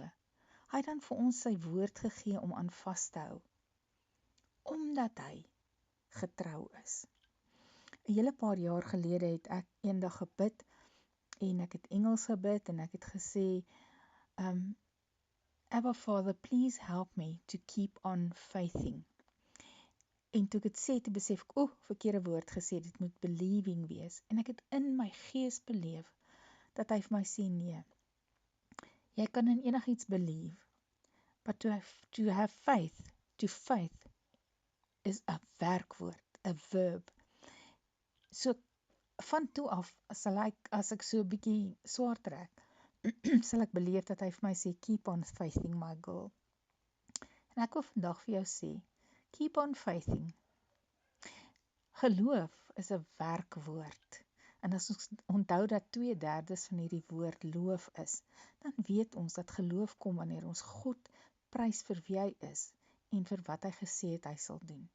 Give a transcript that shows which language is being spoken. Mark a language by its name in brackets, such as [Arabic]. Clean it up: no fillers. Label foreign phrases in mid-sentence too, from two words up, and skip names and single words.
[Afrikaans] Hy het dan vir ons sy woord gegee om aan vas te hou, omdat hy getrou is. 'n Hele paar jaar gelede het ek eendag gebid, en ek het Engels gebid, en ek het gesê, [English] Abba Father, please help me to keep on faithing. [Afrikaans] En toe ek het sê, toe besef ek, verkeerde woord gesê, dit moet believing wees. En ek het in my gees beleef, dat hy vir my sê, nee, jy kan in enigiets believe, [English] but to have faith, to faith, [Afrikaans] is 'n werkwoord, 'n verb. So, van toe af, as ek so 'n bietjie swaar trek, sal ek beleef dat hy vir my sê, [English] keep on faithing my girl. [Afrikaans] En ek wil vandag vir jou sê, [English] keep on faithing. [Afrikaans] Geloof is 'n werkwoord. En as ons onthou dat 2/3 van hierdie woord loof is, dan weet ons dat geloof kom wanneer ons God prys vir wie hy is en vir wat hy gesê het hy sal doen.